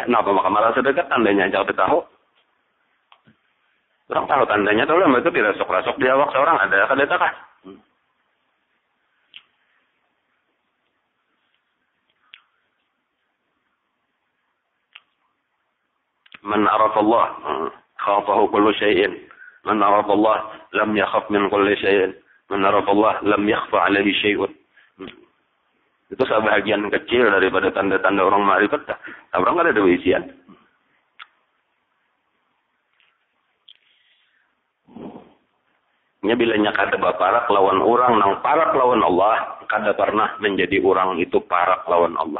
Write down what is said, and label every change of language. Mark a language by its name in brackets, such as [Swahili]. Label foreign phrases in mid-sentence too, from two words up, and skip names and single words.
[Banjar] Kenapa maka merasa dekat tandanya aja tahu. Orang tahu tandanya tahu lah itu tidak rasuk-rasuk di awak seorang ada kada kah? [Arabic] من عرف الله خافه كل شيء. من عرف الله لم يخف من كل شيء. من عرف الله لم يخف عليه شيء. [Banjar] Itu sebahagian kecil daripada tanda-tanda orang ma'rifat. Orang kada ada isian. Nya bilanya kada baparak lawan orang nang parak lawan Allah, kada pernah menjadi orang itu parak lawan Allah.